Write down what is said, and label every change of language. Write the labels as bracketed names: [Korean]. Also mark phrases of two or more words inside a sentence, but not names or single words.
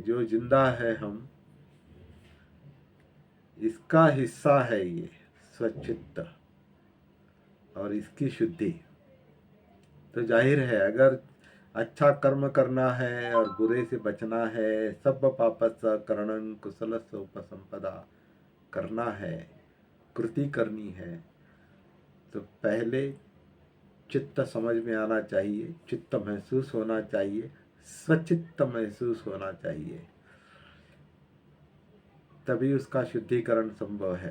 [Hindi] जो जिंदा है हम, इसका हिस्सा है ये स्वचित्त और इसकी शुद्धि। तो जाहिर है अगर अच्छा कर्म करना है और बुरे से बचना है, [Pali] सब पापस करणं कुशलस्य उपसंपदा [Hindi] करना है, कृति करनी है, तो पहले चित्त समझ में आना चाहिए, चित्त महसूस होना चाहिए, स्वचित्त महसूस होना चाहिए, तभी उसका शुद्धिकरण संभव है।